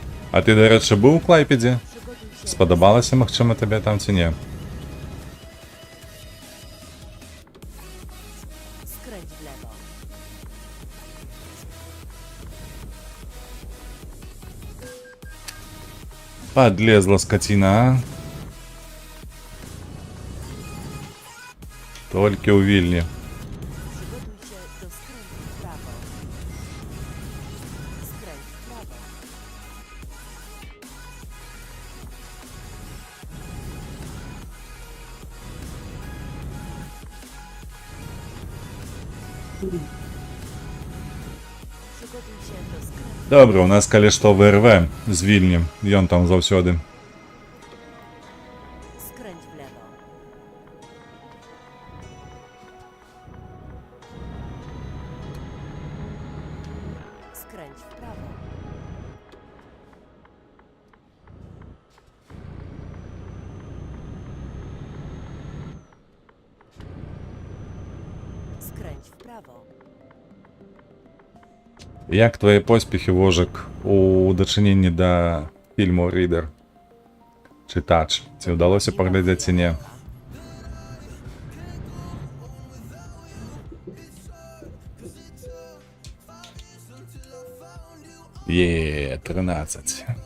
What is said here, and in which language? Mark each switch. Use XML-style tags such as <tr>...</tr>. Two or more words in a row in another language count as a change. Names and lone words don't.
<uk>А ти, до речі, був у Клайпеді?</uk> <pl>Przygotuj się.</pl> <uk>Сподобалося,</uk> <be>магчыма, табе там ці не?</be> <pl>Skręć w lewo.</pl> <ru>Подлезла скотина, а? Только у Вильни.</ru> <pl>Przygotuj się do skrętu w prawo. Skręć w prawo. Przygotuj się do skrętu.</pl> <be>Добре, у нас калі што ВРВ з Вільні. Ён там заўсёды.</be> <pl>Skręć w lewo. Skręć w prawo. Skręć w prawo.</pl> <be>Як твае поспехі, Вожык, у дачыненні да фільму «Рыдар»? Чытач. Ці ўдалося паглядзець ці не? Е, 13.</be>